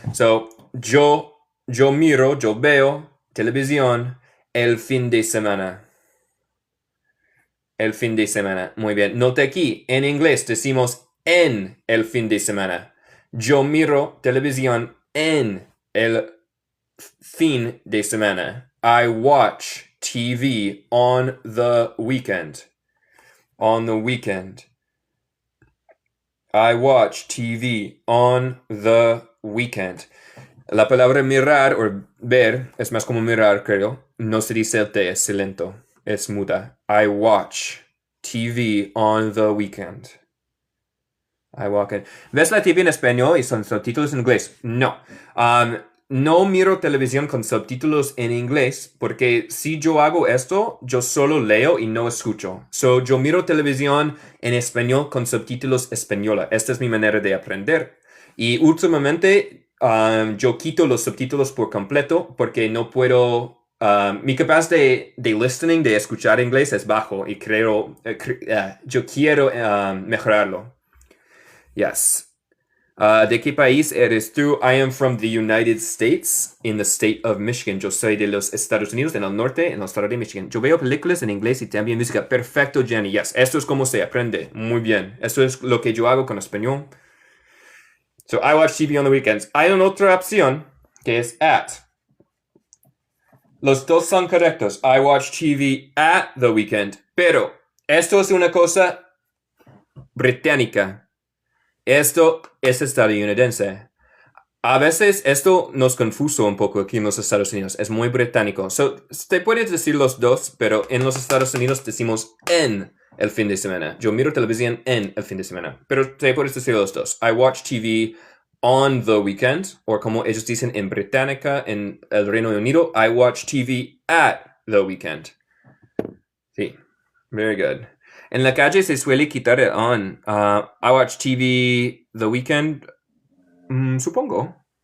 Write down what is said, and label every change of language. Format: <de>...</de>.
<es>So, yo veo televisión el fin de semana. El fin de semana. Muy bien. Note aquí, en inglés decimos en el fin de semana. Yo miro televisión en el fin de semana.</es> <en>I watch TV on the weekend. On the weekend. I watch TV on the weekend.</en> <es>La palabra mirar o ver es más como mirar, creo. No se dice el T, es lento. Es muda.</es> <en>I watch TV on the weekend. I walk in.</en> <es>¿Ves la TV en español y son subtítulos en inglés? No. No miro televisión con subtítulos en inglés porque si yo hago esto, yo solo leo y no escucho. So, yo miro televisión en español con subtítulos española. Esta es mi manera de aprender. Y últimamente yo quito los subtítulos por completo porque no puedo. Mi capacidad de listening, de escuchar inglés es bajo y yo quiero mejorarlo.</es> <en>Yes.</en> <es>¿De qué país eres tú?</es> <en>I am from the United States, in the state of Michigan.</en> <es>Yo soy de los Estados Unidos, en el norte, en el estado de Michigan. Yo veo películas en inglés y también música. Perfecto, Jenny. Yes, esto es como se aprende. Muy bien. Esto es lo que yo hago con español.</es> <en>So, I watch TV on the weekends.</en> <es>Hay una otra opción que es at. Los dos son correctos.</es> <en>I watch TV at the weekend.</en> <es>Pero esto es una cosa británica. Esto es estadounidense. A veces esto nos confuso un poco aquí en los Estados Unidos. Es muy británico. So, te puedes decir los dos, pero en los Estados Unidos decimos en el fin de semana. Yo miro televisión en el fin de semana. Pero te puedes decir los dos.</es> <en>I watch TV on the weekend.</en> <es>O como ellos dicen en británica, en el Reino Unido,</es> <en>I watch TV at the weekend.</en> <es>Sí.</es> <en>Very good.</en> <es>En la calle se suele quitar el on.</es> <en>I watch TV the weekend.</en> <es>Supongo.</es>